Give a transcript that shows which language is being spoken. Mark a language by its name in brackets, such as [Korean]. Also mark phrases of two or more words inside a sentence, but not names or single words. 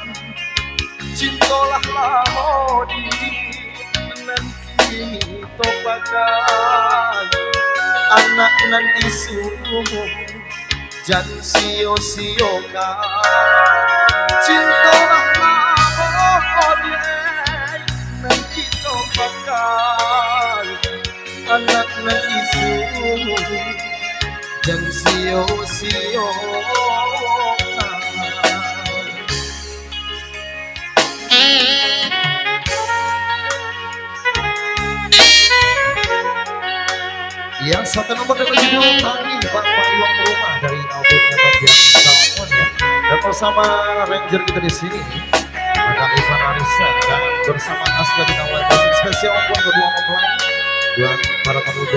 [Minangkabau] Cintolah lamodi nanti topakan, anak nan isu jan sio-siokan. Cintolah lamodi nanti topakan, anak nan isu jan sio-siokan. [Indonesian] Yang satu nomor dengan judul Tangih Bapayong Rumah dari albumnya Bagian Salmon ya. Dan bersama Ranger kita di sini ada Ivan Arista dan bersama Aska di Nawai Basing spesial untuk kedua mempelai dan para pemuda.